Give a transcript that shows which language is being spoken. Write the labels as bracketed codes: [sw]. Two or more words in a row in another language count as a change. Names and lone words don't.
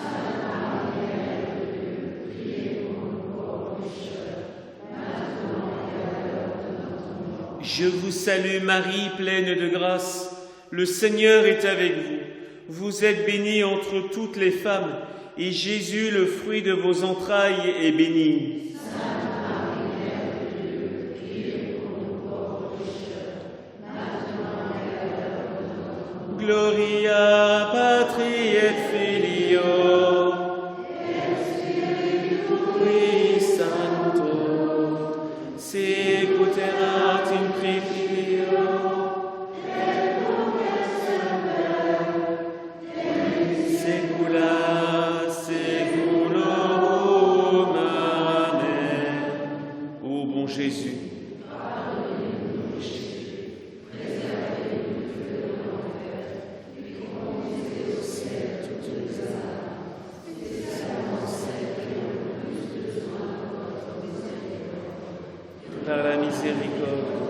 [fr] Je vous salue Marie, pleine de grâce, le Seigneur est avec vous. Vous êtes bénie entre toutes les femmes, et Jésus, le fruit de vos entrailles, est béni. [la] Gloria Patri et Filio et Spiritus Sancto, sicut erat in principio et nunc et semper saecula saeculorum. [fr] Amen. Ô bon Jésus, par la miséricorde.